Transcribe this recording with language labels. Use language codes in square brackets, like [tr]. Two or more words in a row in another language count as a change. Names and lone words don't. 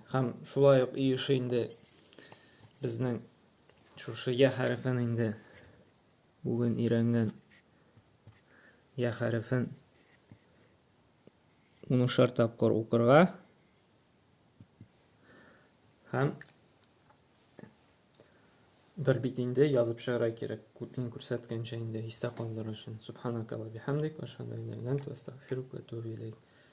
[tt] Һәм шулай ук иеше инде безнең шушы я хәрефен инде бүген өйрәнгән я хәрефен 10 тапкыр укырга һәм бер бит инде язып чыгарга кирәк. Мин күрсәткәнчә инде истә калдырыр өчен. [ar] سبحانك اللهم وبحمدك وأشهد أن لا إله إلا أنت أستغفرك وأتوب إليك.